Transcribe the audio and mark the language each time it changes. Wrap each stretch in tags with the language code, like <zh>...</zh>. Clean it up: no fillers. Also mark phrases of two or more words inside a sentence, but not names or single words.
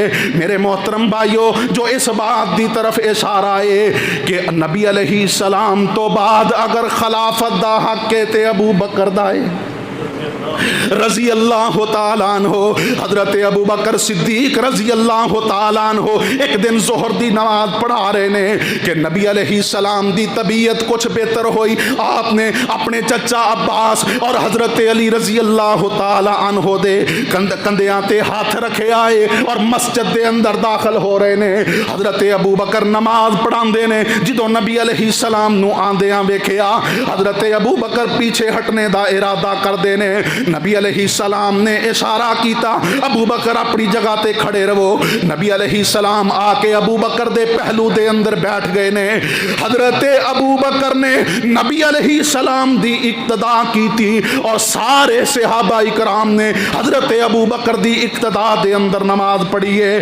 <pa>میرے محترم بھائیو، جو اس بات دی طرف اشارہ ہے کہ نبی</pa> <ar>علیہ السلام</ar> <pa>تو بعد اگر خلافت دا حق ہے تے ابو بکر دا ہے</pa> <ar>رضی اللہ تعالیٰ عنہ۔</ar> <pa>حضرت ابو بکر صدیق</pa> <ar>رضی اللہ تعالیٰ عنہ</ar> <pa>ایک دن ظہر دی نماز پڑھا رہے نے کہ نبی</pa> <ar>علیہ السلام</ar> <pa>دی طبیعت کچھ بہتر ہوئی۔ آپ نے اپنے چچا عباس اور حضرت علی</pa> <ar>رضی اللہ تعالیٰ عنہ</ar> <pa>دے کندیاں تے ہاتھ رکھے آئے اور مسجد دے اندر داخل ہو رہے نے۔ حضرت ابو بکر نماز پڑھاندے نے، جدوں نبی</pa> <ar>علیہ السلام</ar> <pa>نو آندیاں ویکھیا، حضرت ابو بکر پیچھے ہٹنے دا ارادہ کر دینے۔ نبی</pa> <ar>علیہ السلام</ar> <pa>نے اشارہ کیتا ابو بکر اپنی جگہ تے کھڑے رہو۔ نبی</pa> <ar>علیہ السلام</ar> <pa>آ کے ابو بکر دے پہلو دے اندر بیٹھ گئے نے۔ حضرت ابو بکر نے نبی</pa> <ar>علیہ السلام</ar> <pa>دی اقتدا کی تھی اور سارے صحابہ اکرام نے حضرت ابو بکر دی اقتدا دے اندر نماز پڑھی ہے۔</pa>